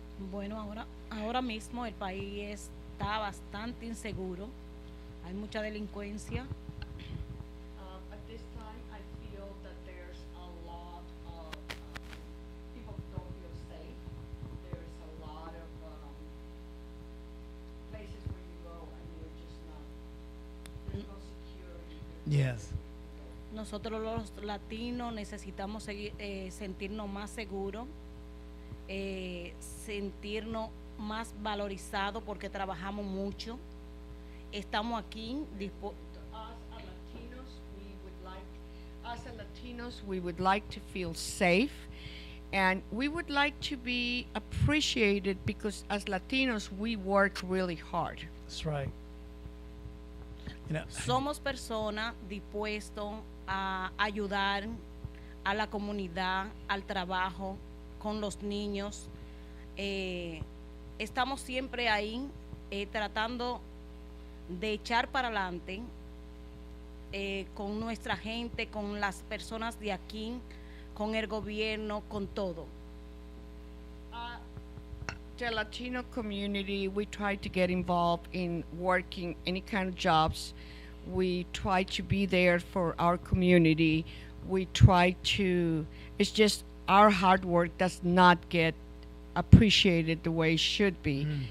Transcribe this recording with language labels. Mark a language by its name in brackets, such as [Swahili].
[Spanish] Bueno, ahora mismo el país está bastante inseguro. Hay mucha delincuencia. [English] At this time, I feel that there's a lot of people who don't feel safe. There's a lot of places where you go and you're just not. There's no security. Yes. [Spanish] Nosotros los latinos necesitamos sentirnos más seguros. Sentirnos más valorizados porque trabajamos mucho. Estamos aquí [English] As Latinos, we would like to feel safe, and we would like to be appreciated because as Latinos, we work really hard. That's right. You know, [Spanish] somos personas dispuestos a ayudar a la comunidad, al trabajo, con los niños. Estamos siempre ahí tratando de echar para adelante con nuestra gente, con las personas de aquí, con el gobierno, con todo. [English] The Latino community, we try to get involved in working any kind of jobs. We try to be there for our community. We try to, it's just our hard work does not get appreciated the way it should be.